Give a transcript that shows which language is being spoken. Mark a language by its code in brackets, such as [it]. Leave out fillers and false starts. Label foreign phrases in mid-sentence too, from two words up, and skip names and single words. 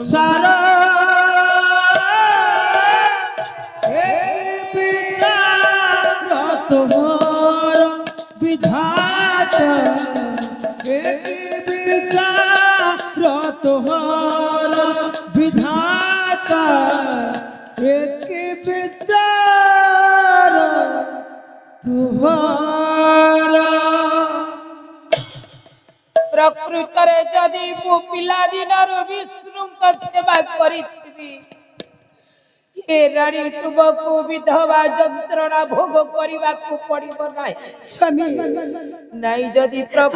[bn] বিচার বিচার তোমার বিধাতা বিচার তোমার বিধাতা বিচার তোমার [or] ପ୍ରକୃତରେ ଯଦି ମୁଁ ପିଲାଦିନରୁ ବିଷ୍ଣୁଙ୍କ ସେବା କରିଥିବି ଏ ରାଣୀ ତୁମକୁ ବିଧବା ଯନ୍ତ୍ରଣା ଭୋଗ କରିବାକୁ ପଡିବ ନାହିଁ ସ୍ୱାମୀ ନାଇଁ ଯଦି ପ୍ରଭୁ